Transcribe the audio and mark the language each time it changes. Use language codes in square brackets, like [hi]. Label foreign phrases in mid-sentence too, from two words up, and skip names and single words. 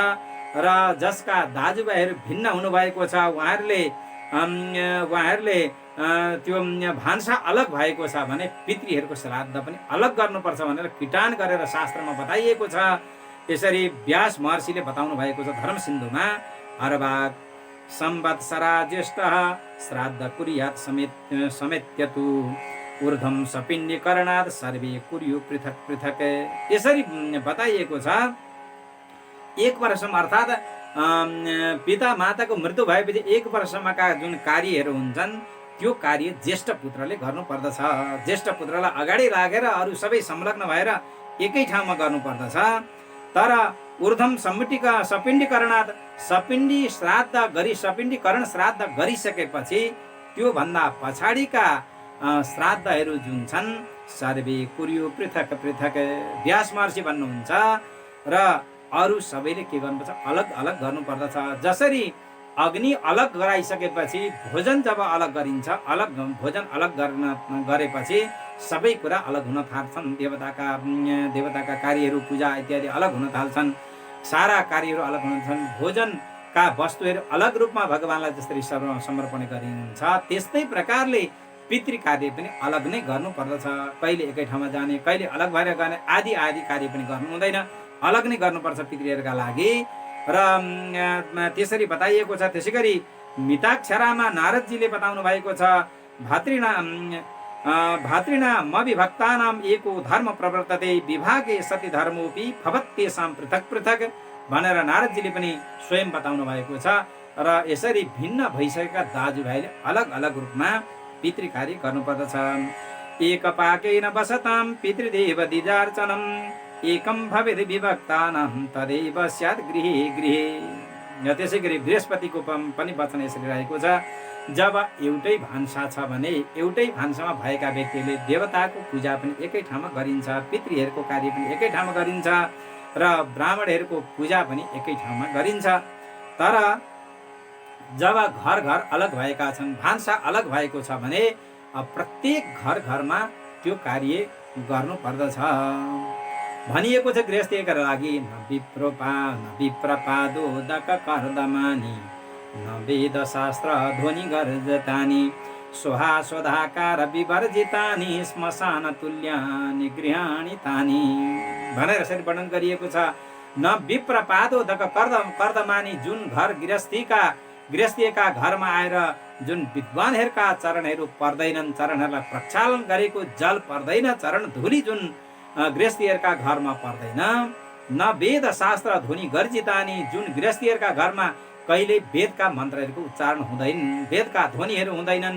[ne] र जसका दाजुभाइहरू भिन्न हुनुभएको छ, उहाँहरूले त्यो भान्सा अलग भएको छ भने पितृहरूको श्राद्ध पनि अलग गर्नुपर्छ भनेर किटान गरेर शास्त्रमा बताइएको छ। यसरी व्यास महर्षिले बताउनु भएको छ धर्म सिन्धुमा। [sa] हरभाग संवत्सरा ज्येष्ठः श्राद्ध कुर्यात् समेत्यतु ऊर्ध्वं सपिण्डीकरणात् सर्वे कुर्यु पृथक पृथक। [ne] यसरी बताइएको छ। 1 वर्षमा अर्थात् पिता माताको मृत्यु भएपछि 1 वर्षमाका जुन कार्यहरू हुन्छन् त्यो कार्य ज्येष्ठ पुत्रले गर्नु पर्दछ। ज्येष्ठ पुत्रलाई अगाडि राखेर अरू सबै संलग्न भएर एकै ठाउँमा गर्नु पर्दछ। तर [sa] ऊर्ध्वं सपिण्डीकरणात् [ne] सपिण्डी सपिण्डीकरण श्राद्ध गरिसकेपछि त्यो भन्दा पछाडिका श्राद्धहरू जुन छन् [sa] सर्वे कुर्यु पृथक पृथक। [ne] व्यास महर्षि भन्नुहुन्छ। र अरू सबैले के गर्नुपर्छ? अलग अलग गर्नुपर्दछ। जसरी अग्नि अलग गराइसकेपछि भोजन जब अलग गरिन्छ, भोजन अलग गरेपछि सबै कुरा अलग हुन थाल्छन्। देवताका कार्यहरू, पूजा इत्यादि अलग हुन थाल्छन्। सारा कार्यहरू अलग हुन्छन्। भोजनका वस्तुहरू अलग रूपमा भगवानलाई जसरी समर्पण गरिन्छ, त्यस्तै प्रकारले पितृ कार्य पनि अलग नै गर्नु पर्दछ। कहिले एकै ठाउँमा जाने, कहिले अलग भएर जाने आदि कार्य पनि गर्नु हुँदैन, अलग नै गर्नुपर्छ पितृहरूका लागि। र त्यसरी बताइएको छ। त्यसै गरी मिताक्षरामा नारदजीले बताउनु भएको छ। [sa] भातृणामविभक्तानां एको धर्म प्रवर्तते विभागे सति धर्मोपि भवत्येषां पृथक पृथक [ne] भनेर नारदजीले पनि स्वयं बताउनु भएको छ। र यसरी भिन्न भइसकेका दाजुभाइले अलग अलग रूपमा पितृ कार्य गर्नुपर्दछ। [sa] एकपाकेन वसतां पितृदेव द्विजार्चनम् एकम भवेद् विभक्तानां तदैव स्यात् गृहे गृहे। [ne] त्यसै गरी बृहस्पतिको पनि वचन यसरी रहेको छ। जब एउटै भान्सा छ भने एउटै भान्सामा भएका व्यक्तिले देवताको पूजा पनि एकै ठाउँमा गरिन्छ, पितृहरूको कार्य पनि एकै ठाउँमा गरिन्छ र ब्राह्मणहरूको पूजा पनि एकै ठाउँमा गरिन्छ। तर जब घर घर अलग भएका छन्, भान्सा अलग भएको छ भने प्रत्येक घरमा त्यो कार्य गर्नु पर्दछ। भनिएको छ गृहस्थीका लागि [sa] न विप्रपादोदक कर्दमानी न वेद शास्त्र ध्वनि गर्जतानि स्वहा स्वधाकार विवर्जितानि श्मशान तुल्यानि गृहाणि तानि [ne] भनेर यसरी वर्णन गरिएको छ। [sa] न विप्रपादोदक कर्दमानी, [ne] जुन घर गृहस्थीका घरमा आएर जुन विद्वानहरूका चरणहरू पर्दैनन्, चरणहरूलाई प्रक्षालन गरेको जल पर्दैन, चरण धुली जुन गृहस्थीहरूका घरमा पर्दैन, [sa] न वेद शास्त्र ध्वनि गर्जितानी, [ne] जुन गृहस्थीहरूका घरमा कहिले वेदका मन्त्रहरूको उच्चारण हुँदैन, वेदका ध्वनिहरू हुँदैनन्।